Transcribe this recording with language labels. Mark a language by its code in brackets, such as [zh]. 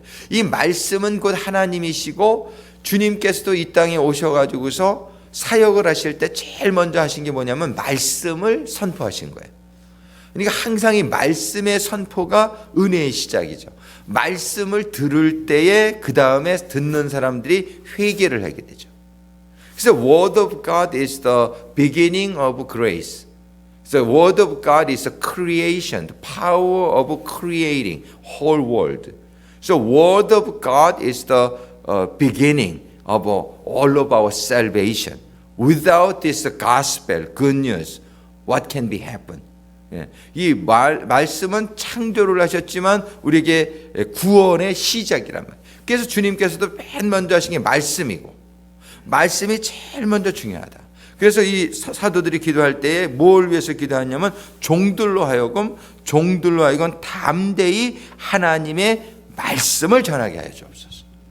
[ko] 이 말씀은 곧 하나님이시고, 주님께서도 이 땅에 오셔가지고서 사역을 하실 때 제일 먼저 하신 게 뭐냐면 말씀을 선포하신 거예요. 그러니까 항상 이 말씀의 선포가 은혜의 시작이죠. 말씀을 들을 때에 그 다음에 듣는 사람들이 회개를 하게 되죠. 그래서 [en] Word of God is the beginning of grace. The Word of God is the creation, the power of creating whole world. So Word of God is the beginning of all of our salvation. Without this gospel, good news, what can be happen? [ko] 이 말씀은 창조를 하셨지만 우리에게 구원의 시작이란 말이에요. 그래서 주님께서도 맨 먼저 하신 게 말씀이고, 말씀이 제일 먼저 중요하다. 그래서 이 사도들이 기도할 때에 뭘 위해서 기도하냐면 종들로 하여금 담대히 하나님의 말씀을 전하게 하여 주옵소서.